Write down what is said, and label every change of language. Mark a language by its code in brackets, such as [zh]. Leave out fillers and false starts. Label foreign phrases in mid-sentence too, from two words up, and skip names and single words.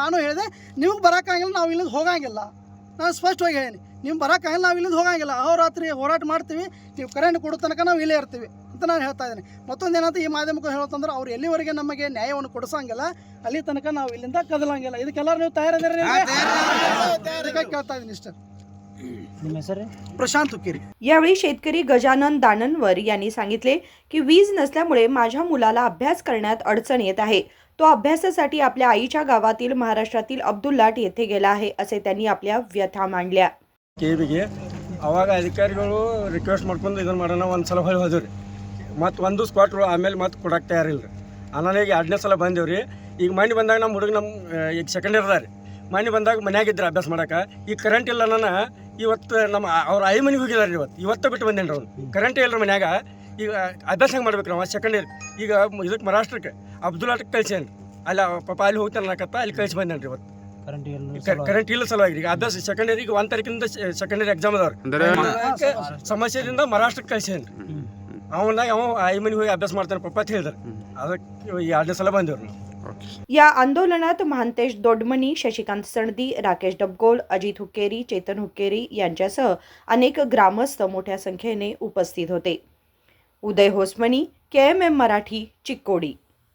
[kn] ನಾನು ಹೇಳಿದೆ, ನಿಮ್ಗೆ ಬರೋಕ್ಕಾಗಿಲ್ಲ, ನಾವು ಇಲ್ಲಿಂದ ಹೋಗಂಗಿಲ್ಲ. ನಾನು ಸ್ಪಷ್ಟವಾಗಿ ಹೇಳೀನಿ, ನೀವು ಬರೋಕ್ಕಾಗಿಲ್ಲ, ನಾವು ಇಲ್ಲಿಂದ ಹೋಗಂಗಿಲ್ಲ. ಅಹೋರಾತ್ರಿ ಹೋರಾಟ ಮಾಡ್ತೀವಿ, ನೀವು ಕರೆಂಟ್ ಕೊಡೋ ತನಕ ನಾವು ಇಲ್ಲೇ ಇರ್ತೀವಿ ಅಂತ ನಾನು ಹೇಳ್ತಾ ಇದ್ದೀನಿ. ಮತ್ತೊಂದು ಏನಂತ ಈ ಮಾಧ್ಯಮಕ್ಕೆ ಹೇಳೋತಂದ್ರೆ, ಅವ್ರು ಎಲ್ಲಿವರೆಗೆ ನಮಗೆ ನ್ಯಾಯವನ್ನು ಕೊಡಿಸಂಗಿಲ್ಲ ಅಲ್ಲಿ ತನಕ ನಾವು ಇಲ್ಲಿಂದ ಕದಲಂಗಿಲ್ಲ. ಇದಕ್ಕೆಲ್ಲರೂ ನೀವು ತಯಾರಿದ್ದೀರಿ? ಕೇಳ್ತಾ ಇದ್ದೀನಿ ಇಷ್ಟ. ನಿಮ್ಮ ಹೆಸರು? प्रशांत हुक्केरी. [mr] यावेळी शेतकरी गजानन दाननवर यांनी सांगितले की वीज नसल्यामुळे माझ्या मुलाला अभ्यास करण्यात अडचण येत आहे. तो अभ्यासासाठी आपल्या आईच्या गावातील महाराष्ट्रातील अब्दुल्लाट येथे गेला आहे, असे त्यांनी आपल्या व्यथा मांडल्या. [kn] ಕೆಬಿಗೆ ಅವಾಗ ಅಧಿಕಾರಿಗಳು ರಿಕ್ವೆಸ್ಟ್ ಮಾಡ್ಕೊಂಡು ಇದನ್ನು ಮಾಡೋಣ, ಒಂದು ಸಲ ಹೊಳಿ ಹೋದ್ರಿ. ಮತ್ತು ಒಂದು ಸ್ಕ್ವಾಟ್ರು ಆಮೇಲೆ ಮತ್ತೆ ಕೊಡಕ್ಕೆ ತಯಾರಿಲ್ಲ ರೀ. ನನಗೆ 2ನೇ ಸಲ ಬಂದೇವ್ರಿ. ಈಗ ಮನೆ ಬಂದಾಗ ನಮ್ಮ ಹುಡುಗ ಈಗ [en] second year [kn] ಅದ ರೀ. ಮನೆ ಬಂದಾಗ ಮನ್ಯಾಗಿದ್ರೆ ಅಭ್ಯಾಸ ಮಾಡೋಕೆ. ಈಗ ಕರೆಂಟ್ ಇಲ್ಲ, ನಾನು ಇವತ್ತು ಅವ್ರ ಐ ಮನೆಗೆ ಹೋಗಿದ್ದಾರೆ ರೀ. ಇವತ್ತು ಬಿಟ್ಟು ಬಂದೇನಿ ರೀ. ಅವ್ನು ಕರೆಂಟ್ ಇಲ್ಲ ಮನ್ಯಾಗ. ಈಗ ಅಭ್ಯಾಸ ಹೆಂಗೆ ಮಾಡ್ಬೇಕು ನಾವು? [en] second year [kn] ಈಗ ಇದಕ್ಕೆ ಮಹಾರಾಷ್ಟ್ರಕ್ಕೆ ಅಬ್ದುಲ್ಲಾಟಕ್ಕೆ ಕಳ್ಸೇನಿ. ಅಲ್ಲಿ ಪಾಪ ಅಲ್ಲಿ ಹೋಗ್ತಾನೆ ಅನ್ನಕತ್ತ, ಅಲ್ಲಿ ಕಳಿಸಿ ಬಂದೇನಿ ರೀ. ಇವತ್ತು ಕರೆಂಟ್ ಇಲ್ಲ ಸಲುವಾಗಿ ಈಗ ಅಭ್ಯಾಸ [en] second year, [kn] ಈಗ 1 ತಾರೀಕಿಂದ [en] second year exam [kn] ಅದಾವ್ರಿ. ಸಮಸ್ಯೆದಿಂದ ಮಹಾರಾಷ್ಟ್ರಕ್ಕೆ ಕಳ್ಸೇನಿ. ಅವನಾಗ ಐ ಮನೆಗೆ ಹೋಗಿ ಅಭ್ಯಾಸ ಮಾಡ್ತಾನೆ ಪಾಪ ಅಂತ ಹೇಳಿದಾರೆ. ಅದಕ್ಕೆ 2ನೇ ಸಲ ಬಂದೇವ್ರಿ. [mr] या आंदोलनात महांतेश दोडमनी, शशिकांत सणदी, राकेश डबगोल, अजित हुक्केरी, चेतन हुक्केरी यांच्यासह अनेक ग्रामस्थ मोठ्या संख्येने उपस्थित होते. उदय होसमनी, KMM मराठी, चिक्कोडी.